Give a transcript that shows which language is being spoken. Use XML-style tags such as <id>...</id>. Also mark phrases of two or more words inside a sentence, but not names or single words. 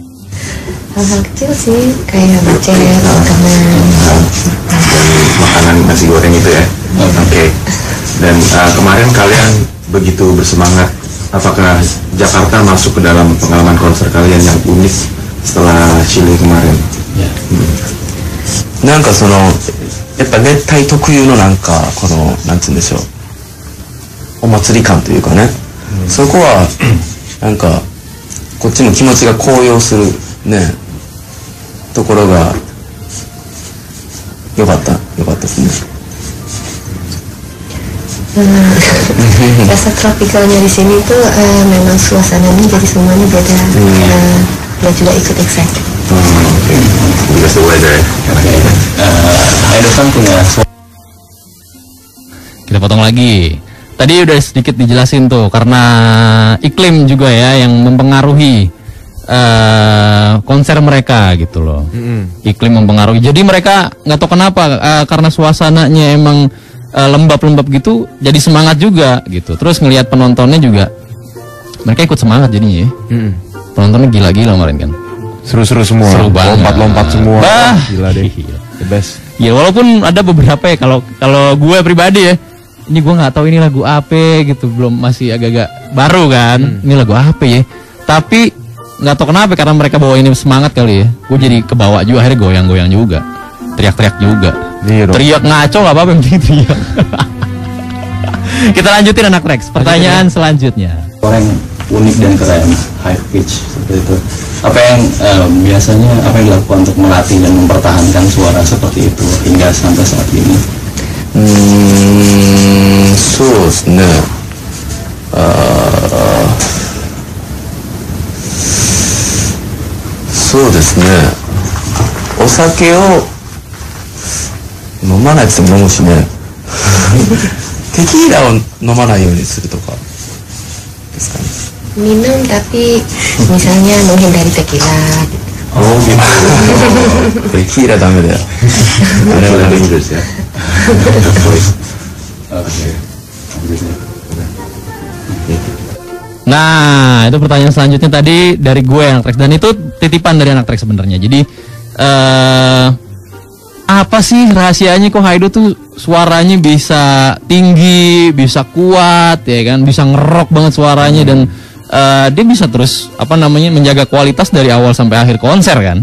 <id>Hal-hal kecil sih, kayak macet, makanan nasi goreng itu ya. Oke. Dan kemarin kalian begitu bersemangat. Apakah Jakarta masuk ke dalam pengalaman konser kalian yang unik setelah Chile kemarin? Ya.</id> <ja>なんかやっぱ熱帯特有のなんかこのなんつうんでしょう。お祭り感というかね、そこはなんかこっちも気持ちが高揚するねところが良かったですね。</ja> <id>Rasa tropikalnya di sini tuh memang suasananya jadi semuanya beda. Dan juga ikut excited.</id> <en>Because the weather.</en> <id>Edo kan punya. Kita potong lagi. Tadi udah sedikit dijelasin tuh karena iklim juga ya yang mempengaruhi konser mereka gitu loh. Iklim mempengaruhi. Jadi mereka nggak tahu kenapa karena suasananya emang lembab-lembab gitu, jadi semangat juga gitu. Terus ngelihat penontonnya juga mereka ikut semangat jadinya ya. Penontonnya gila-gila kemarin kan. Seru-seru semua. Seru banget. Lompat-lompat semua. Bah, gila deh.</id> <en>The best.</en> <id>Ya walaupun ada beberapa ya kalau gue pribadi ya. Ini gue nggak tahu ini lagu apa gitu, belum masih agak-agak baru kan. Ini lagu apa ya? Tapi nggak tahu kenapa karena mereka bawa ini semangat kali ya. Gue jadi kebawa juga akhirnya goyang-goyang juga, teriak-teriak juga. Teriak ngaco nggak apa-apa yang penting teriak. Kita lanjutin anak Rex. Pertanyaan selanjutnya. Orang unik dan keren,</id> <en>high pitch</en> <id>seperti itu. Apa yang biasanya apa yang dilakukan untuk melatih dan mempertahankan suara seperti itu hingga sampai saat ini?</id> <ja>そうですね。そうですね。お酒を飲まないって言っても飲むしね。テキーラを飲まないようにするとかですかね。</ja> <id>Minum tapi misalnya menghindari tequila. Oh gitu.</id> <ja>Tequila ダメだよ。あれは dangerous ya.</ja> <id>Nah, itu pertanyaan selanjutnya tadi dari gue anak Trax dan itu titipan dari anak Trax sebenarnya. Jadi apa sih rahasianya kok Haido tuh suaranya bisa tinggi, bisa kuat ya kan, bisa ngerok banget suaranya dan dia bisa terus menjaga kualitas dari awal sampai akhir konser kan.</id>